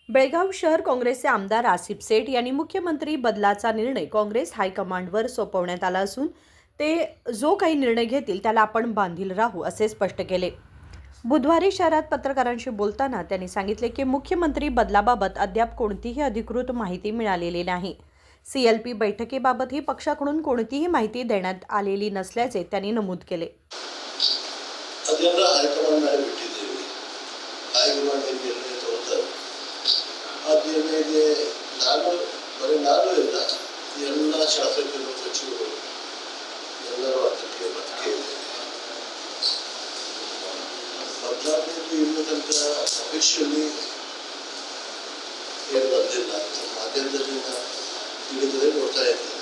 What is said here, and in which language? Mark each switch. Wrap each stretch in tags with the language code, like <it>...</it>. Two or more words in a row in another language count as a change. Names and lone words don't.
<mr>बेळगाव शहर काँग्रेसचे आमदार आसिफ सेठ यांनी मुख्यमंत्री बदलाचा निर्णय काँग्रेस हायकमांडवर सोपवण्यात आला असून ते जो काही निर्णय घेतील त्याला आपण बांधील राहू असे स्पष्ट केले। बुधवारी शहरात पत्रकारांशी बोलताना त्यांनी सांगितले की मुख्यमंत्री बदलाबाबत अद्याप कोणतीही अधिकृत माहिती मिळालेली नाही। सीएलपी बैठकीबाबतही पक्षाकडून कोणतीही माहिती देण्यात आलेली नसल्याचे त्यांनी नमूद केले।</mr> <kn>ನಾನು ಬರೀ ನಾನು ಇಲ್ಲ, ಎಲ್ಲ ಶಾಸಕರು ಸಚಿವರು ಎಲ್ಲರೂ ಅದಕ್ಕೆ ಒಪ್ಪಿಗೆ ಇದೆ। ಬದಲಾವಣೆಗೆ ಇನ್ನೂ ತನಕ ಅಫಿಷಿಯಲಿ ಏನು ಬಂದಿಲ್ಲ, ಮಾಧ್ಯಮದಲ್ಲಿ ತಿಳಿದರೆ ನೋಡ್ತಾ ಇದ್ದೇನೆ।</kn>